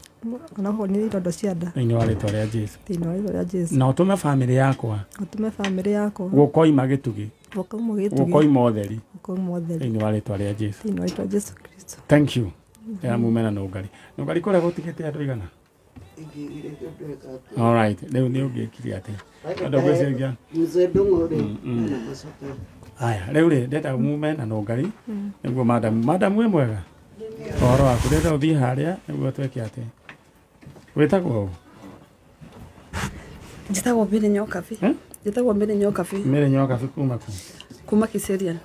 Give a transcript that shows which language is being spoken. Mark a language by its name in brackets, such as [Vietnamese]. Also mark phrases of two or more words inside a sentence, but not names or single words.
[Kikuyu] na ũhonie ironda cia nda thĩinĩ wa rĩĩtwa rĩa Jesũ thĩinĩ wa rĩĩtwa rĩa Jesũ na ũtũme famĩlĩ yakwa gũkoima gĩtugĩ gũkoima ũtheri thĩinĩ wa rĩĩtwa rĩa Jesũ thĩinĩ wa rĩĩtwa Jesũ Kristo. [English] Thank you [Kikuyu] ya mumena na Nũngari kũrĩa gũtigĩte andũ igana. [English] All right, [Kikuyu] leo ni ũngĩkire atĩ andũ gwĩciria mzee Ndung'u aya leo ndeta mumena na Nũngari nĩguo madam we mwega ũhoro waku ndeta ũthiĩ harĩa nĩguo tweke atĩ wĩtagwo njĩtagwo Mary Nyokabi njĩtagwo Mary Nyokabi kuma Kiserian